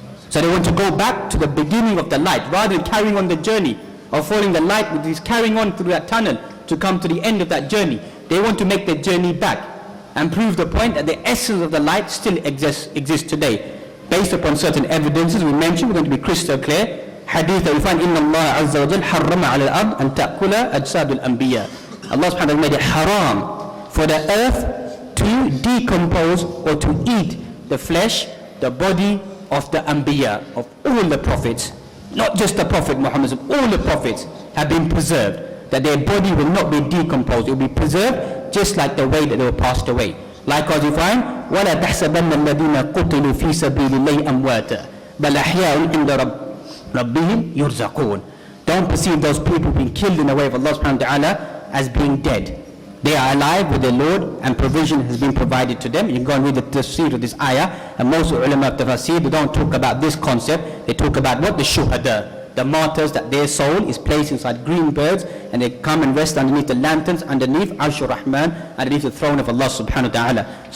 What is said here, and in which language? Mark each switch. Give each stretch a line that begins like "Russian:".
English: So they want to go back to the beginning of the light, rather than carrying on the journey of following the light, which is carrying on through that tunnel to come to the end of that journey. They want to make the journey back and prove the point that the essence of the light still exists today. Based upon certain evidences we mentioned, we're going to be crystal clear. Hadith that we find,
Arabic: إِنَّ اللَّهَ عَزَّ وَجَلَّ حَرَّمَ عَلَى الْأَرْضِ أَن تَأْكُلَ أَجْسَادُ الْأَنْبِيَاءِ.
English: Allah subhanahu wa ta'ala made it haram for the earth to decompose or to eat the flesh, the body of the Anbiya, of all the prophets. Not just the Prophet Muhammad, all the prophets have been preserved. That their body will not be decomposed, it will be preserved just like the way that they were passed away. Likewise we find,
Arabic: وَلَا تَحْسَبَنَّ الَّذِينَ قُتِلُوا فِي سَبِيلِ اللَّهِ أَمْوَاتًا بَلْ أَحْيَاءٌ عِنْدَ رَبِّهِمْ يُرْزَقُونَ.
English: Don't perceive those people being killed in the way of Allah subhanahu wa ta'ala as being dead. They are alive with their Lord, and provision has been provided to them. You can go and read the tafsir of this ayah, and most ulama of tafsir, they don't talk about this concept. They talk about what? The shuhada, the martyrs, that their soul is placed inside green birds, and they come and rest underneath the lanterns, underneath Arshur Rahman, underneath the throne of Allah subhanahu wa ta'ala.